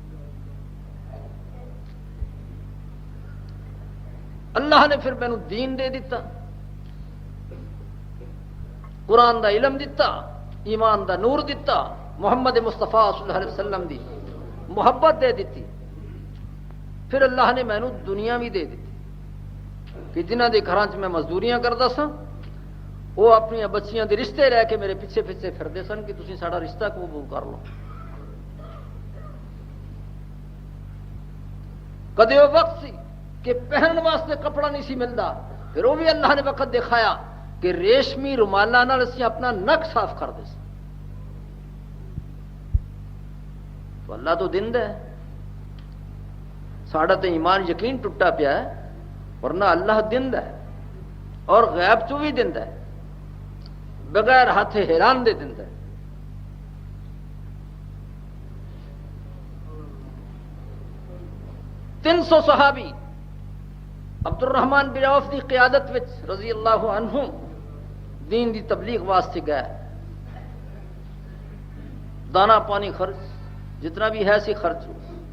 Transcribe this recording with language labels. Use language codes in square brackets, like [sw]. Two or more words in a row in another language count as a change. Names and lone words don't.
[pa] اللہ نے پھر مینوں دین دے دیتا، قرآن دا علم دیتا، ایمان دا نور دیتا، محمد مصطفیٰ [ar] صلی اللہ علیہ وسلم [pa] دی محبت دے دیتی، پھر اللہ نے مینوں دنیا بھی دے دیتی کہ جنہ دے گھراں چ میں مزدوریاں کرتا سا، وہ اپنی بچیاں دے رشتے لے کے میرے پیچھے پیچھے پھردے سن کہ تسی ساڈا رشتہ قبول کر لو۔ کدے وہ وقت سی کہ پہنن واسطے کپڑا نہیں سی ملتا، پھر وہ بھی اللہ نے وقت دکھایا کہ ریشمی رومالاں نال اسی اپنا نک صاف کر دے سن۔ تو اللہ تو دیندا ہے، ساڈا تے ایمان یقین ٹوٹا پیا ہے، ورنہ اللہ دیندا ہے اور غیب چوں بھی دیندا ہے، بغیر ہاتھ حیران دے دیندا ہے۔ 300 صحابی عبد الرحمن بن عوف کی قیادت وچ [ar] رضی اللہ عنہ [pa] دین دی تبلیغ واسطے گئے، دانا پانی خرچ جتنا بھی ہے سی خرچ ہو۔